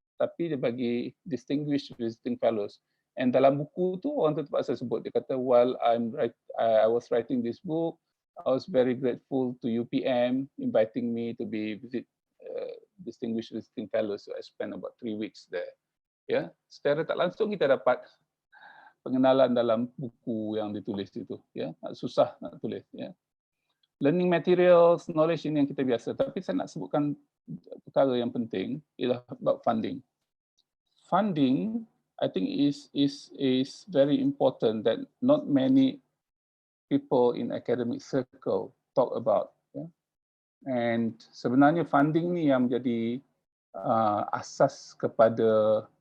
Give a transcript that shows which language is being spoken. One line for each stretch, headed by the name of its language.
Malay: Tapi dia bagi distinguished visiting fellows. And dalam buku tu, orang tu terpaksa sebut.
English: Dia kata, while I was writing this book, I was very grateful to UPM inviting me to be distinguished visiting fellows. So I spent about 3 weeks there.
Malay: Ya, secara tak langsung kita dapat pengenalan dalam buku yang ditulis itu. Ya, susah nak tulis. Ya. Learning materials, knowledge ini yang kita biasa. Tapi saya nak sebutkan perkara yang penting ialah about funding.
English: Funding, I think is very important that not many people in academic circle talk about.
Malay: Yeah? And sebenarnya funding ni yang menjadi asas kepada